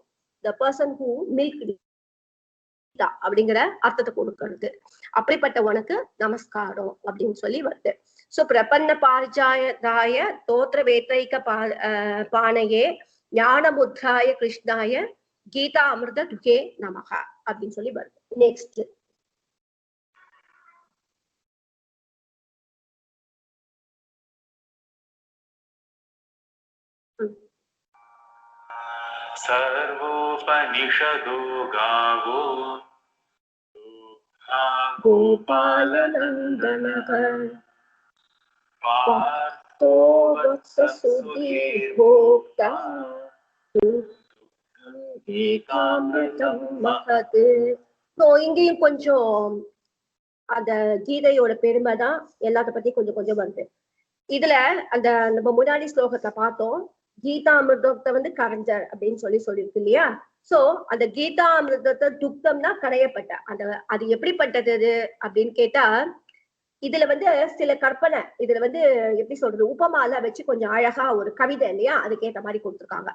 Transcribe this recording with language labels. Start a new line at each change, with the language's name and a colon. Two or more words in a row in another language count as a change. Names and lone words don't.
English: the person who milk
Tamil: அப்படிங்கிற அர்த்தத்தை கொடுக்கறது. அப்படிப்பட்ட உனக்கு நமஸ்காரம் அப்படின்னு சொல்லி வருது.
Sanskrit: சோ प्रपन्न पारिजाताय तोत्र वेत्रैक पाणये ज्ञानमुद्राय कृष्णाय गीता अमृत दुहे नमः
Tamil: அப்படின்னு சொல்லி வருது. நெக்ஸ்ட்
Sanskrit: सर्वोपनिषदो गावो गोपालनन्दनः पार्थो वत्ससुधीर्भोक्ता गीतामृतं महत्.
Tamil: இங்கேயும் கொஞ்சம் அந்த கீதையோட பெருமை தான் எல்லாத்த பத்தி கொஞ்சம் வருது. இதுல அந்த நம்ம முன்னாடி ஸ்லோகத்தை பார்த்தோம், கீதாமிர்தத்தை வந்து கரைஞ்சார் அப்படின்னு சொல்லியிருக்கு இல்லையா. சோ அந்த கீதாமிர்தத்தை துக்தம்னா கரையப்பட்ட அந்த அது எப்படிப்பட்டது அப்படின்னு கேட்டா, இதுல வந்து சில கற்பனை, இதுல வந்து எப்படி சொல்றது, உபமால வச்சு கொஞ்சம் அழகா ஒரு கவிதை இல்லையா, அதுக்கேற்ற மாதிரி கொடுத்துருக்காங்க.